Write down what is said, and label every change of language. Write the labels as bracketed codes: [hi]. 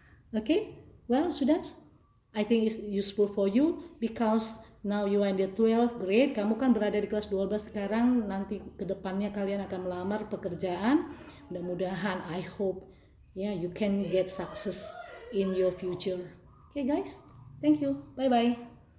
[en] Okay, well students, I think it's useful for you because now you are in the 12th grade. [id] Kamu kan berada di kelas 12 sekarang, nanti kedepannya kalian akan melamar pekerjaan. Mudah-mudahan, [en] I hope, you can get success in your future. Okay guys, thank you, bye-bye.